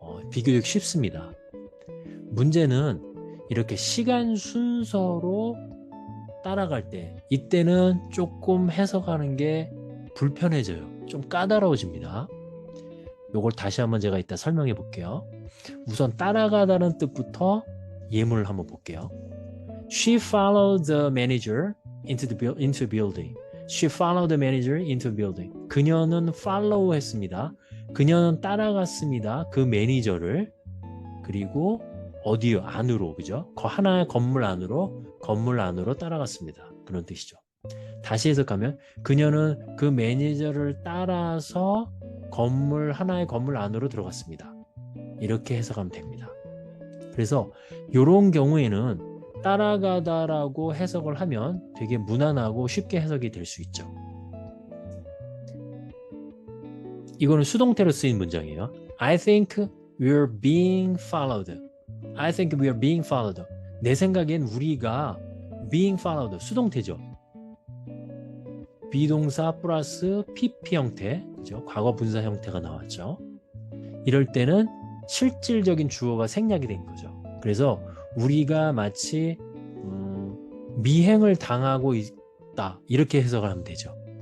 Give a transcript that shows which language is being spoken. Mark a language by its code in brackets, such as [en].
[ko] 비교적 쉽습니다. 문제는 이렇게 시간 순서로 따라갈 때, 이때는 조금 해석하는 게 불편해져요. 좀 까다로워집니다. 요걸 다시 한번 제가 이따 설명해 볼게요. 우선 따라가다는 뜻부터 예문을 한번 볼게요. [en] She followed the manager into the building. She followed the manager into the building. [ko] 그녀는 follow 했습니다. 그녀는 따라갔습니다. 그 매니저를. 그리고 어디요? 안으로, 그죠? 하나의 건물 안으로 따라갔습니다. 그런 뜻이죠. 다시 해석하면 그녀는 그 매니저를 따라서 하나의 건물 안으로 들어갔습니다. 이렇게 해석하면 됩니다. 그래서 이런 경우에는 따라가다라고 해석을 하면 되게 무난하고 쉽게 해석이 될 수 있죠. 이거는 수동태로 쓰인 문장이에요. [en] I think we're being followed. I think we are being followed. [ko] 내 생각엔 우리가 [en] being followed, [ko] 수동태죠. 비동사 플러스 PP 형태, 그죠? 과거 분사 형태가 나왔죠. 이럴 때는 실질적인 주어가 생략이 된 거죠. 그래서 우리가 마치 미행을 당하고 있다, 이렇게 해석을 하면 되죠.